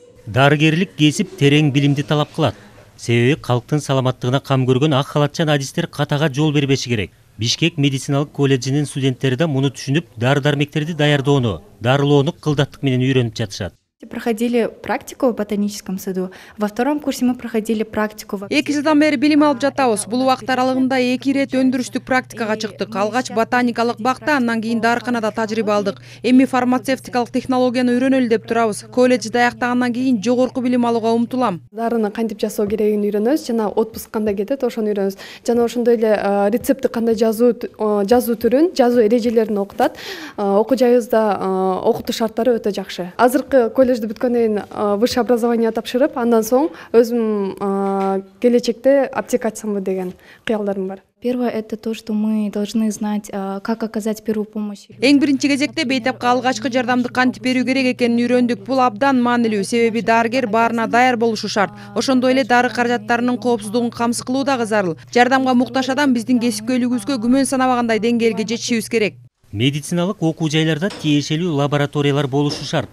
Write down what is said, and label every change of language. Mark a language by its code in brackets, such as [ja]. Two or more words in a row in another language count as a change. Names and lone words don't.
[ky] Дарыгерлик кесип терең билимди талап кылат. Себеби калктын саламаттыгына кам көргөн ак халатчан адистер катага жол бербеши керек. Бишкек медициналык колледжинин студенттери да муну түшүнүп, дары-дармектерди даярдоону, дарылоону кылдаттык менен үйрөнүп жатышат. [ru] Проходили практику в ботаническом саду. Во втором курсе мы проходили практику. [ky] 2 жылдан бери билим алып жатабыз. Бул убакыт аралыгында 2 ирет өндүрүштүк практикага чыктык. Алгач ботаникалык бакта, андан кийин дарыканада тажрыйба алдык. Эми фармацевтикалык технологияны үйрөнөлү деп турабыз. Колледжди аяктагандан кийин жогорку билим алууга умтулам. Дарыны кантип жасоо керегин үйрөнөбүз, жана отпуск кандай кетет, ошону үйрөнөбүз. Жана ошондой эле рецептти кандай жазуу түрүн, жазуу эрежелерин окутат. Окуу жайыбызда окутуу шарттары өтө жакшы. Азыркы колледжди бүткөндөн кийин [ru] высшее образование [ky] тапшырып, андан соң өзүм келечекте аптека ачсамбы деген кыялдарым бар. [ru] Первое — это то, что мы должны знать, как оказать первую помощь. [ky] Эң биринчи кезекте бейтапка алгачкы жардамды кантип берүү керек экенин үйрөндүк. Бул абдан маанилүү, себеби дарыгер баарына даяр болушу шарт. Ошондой эле дары каражаттарынын коопсуздугун камсыз кылуу дагы зарыл. Жардамга муктаж адам биздин кесипкөйлүгүбүзгө күмөн санабагандай деңгээлге жетишибиз керек. Медициналык окуу жайларда тиешелүү лабораториялар болушу шарт.